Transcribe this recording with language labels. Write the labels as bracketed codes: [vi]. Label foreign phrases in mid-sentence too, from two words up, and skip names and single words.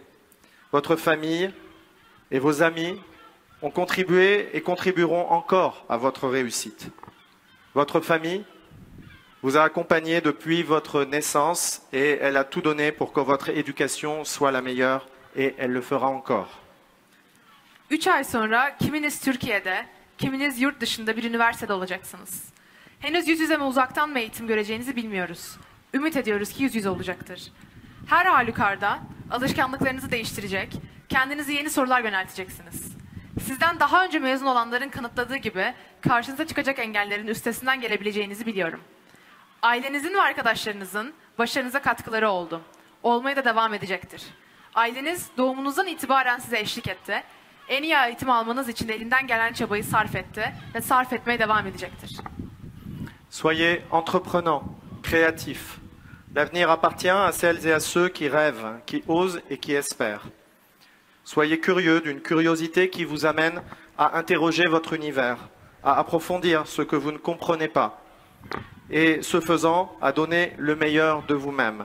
[fr] Votre famille et vos amis ont contribué et contribueront encore à votre réussite. Votre famille vous a accompagné depuis votre naissance et elle a tout donné pour que votre éducation soit la meilleure et elle le fera encore. [tr] 3 ay sonra kiminiz Türkiye'de, kiminiz yurt dışında bir üniversitede olacaksınız. Henüz yüz yüze mi uzaktan mı eğitim göreceğinizi bilmiyoruz. Ümit ediyoruz ki yüz yüze olacaktır. Her halükarda alışkanlıklarınızı değiştirecek, kendinize yeni sorular yönelteceksiniz. Sizden daha önce mezun olanların kanıtladığı gibi karşınıza çıkacak engellerin üstesinden gelebileceğinizi biliyorum. Ailenizin ve arkadaşlarınızın başarınıza katkıları oldu. Olmaya da devam edecektir. Aileniz doğumunuzdan itibaren size eşlik etti. En iyi eğitim almanız için elinden gelen çabayı sarf etti ve sarf etmeye devam edecektir. [fr] Soyez entreprenants, créatifs. L'avenir appartient à celles et à ceux qui rêvent, qui osent et qui espèrent. Soyez curieux d'une curiosité qui vous amène à interroger votre univers, à approfondir ce que vous ne comprenez pas, et ce faisant, à donner le meilleur de vous-même.